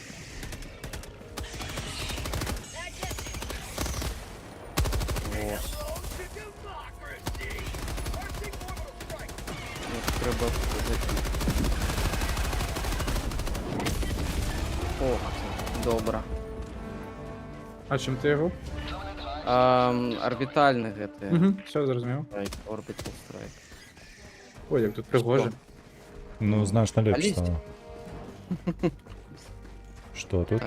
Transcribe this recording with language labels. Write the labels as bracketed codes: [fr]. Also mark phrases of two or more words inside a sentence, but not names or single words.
[be] Вось. Іх трэба закінуць. Ох, добра. [uk] А чим ти його? Орбітальний гэты. Угу, все, зрозумів. [en] Strike, Orbital Strike. [uk] Ой, як тут пригоже. Ну, значно легче Алісь. стало. Що тут?